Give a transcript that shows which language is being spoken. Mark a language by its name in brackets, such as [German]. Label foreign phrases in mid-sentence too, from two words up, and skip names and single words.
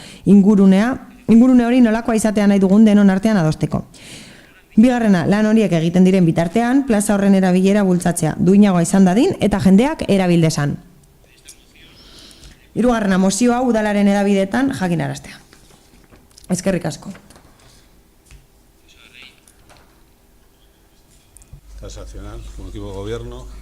[Basque] Ingurune hori nolakoa izatea nahi dugun denon artean adosteko. Bigarrena, lan horiek egiten diren bitartean, plaza horren erabilera bultzatzea, duinagoa izan dadin eta jendeak erabildesan. Hirugarrena, mozioa udalaren hedabideetan jakinaraztea. Eskerrik asko. [Spanish] Transaccional, como equipo de gobierno.